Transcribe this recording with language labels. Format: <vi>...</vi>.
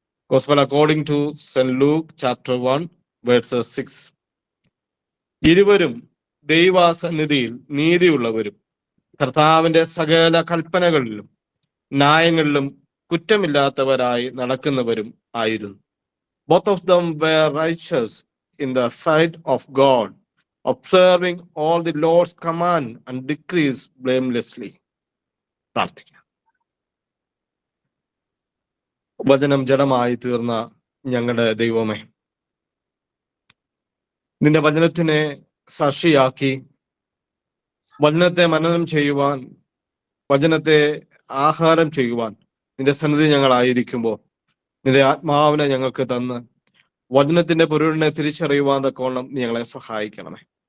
<en>Gospel according to St. Luke chapter 1 verses 6.</en> <ml>ഇരുവരും ദൈവസന്നിധിയിൽ നീതിയുള്ളവരും കർത്താവിന്റെ സകല കൽപ്പനകളിലും ന്യായങ്ങളിലും കുറ്റമില്ലാത്തവരായി നടക്കുന്നവരും ആയിരുന്നു.</ml> <en>Both of them were righteous in the sight of God, observing all the Lord's command and decrees blamelessly.</en> <ml>പ്രാർത്ഥിക്കാം. വചനം ജഡമായി തീർന്ന ഞങ്ങളുടെ ദൈവമേ, നിന്റെ വചനത്തിനെ സാക്ഷിയാക്കി വചനത്തെ മനനം ചെയ്യുവാൻ, വചനത്തെ ആഹാരം ചെയ്യുവാൻ നിന്റെ സന്നിധി ഞങ്ങളായിരിക്കുമ്പോൾ നിന്റെ ആത്മാവിനെ ഞങ്ങൾക്ക് തന്ന് വചനത്തിന്റെ പൊരുളിനെ തിരിച്ചറിയുവാൻ തക്കോണം നീ ഞങ്ങളെ സഹായിക്കണമേ.</ml>